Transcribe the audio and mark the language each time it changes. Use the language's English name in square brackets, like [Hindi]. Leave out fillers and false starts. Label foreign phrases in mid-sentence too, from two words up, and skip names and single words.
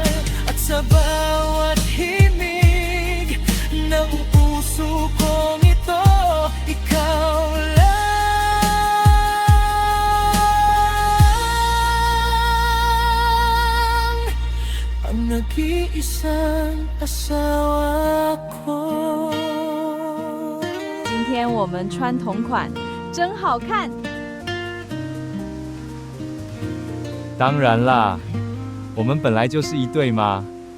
[Filipino] At sa bawat himig ng puso kong ito, ikaw lang ang nag-iisang asawa ko. [Chinese] 今天我们穿同款，真好看。当然啦，我们本来就是一对嘛。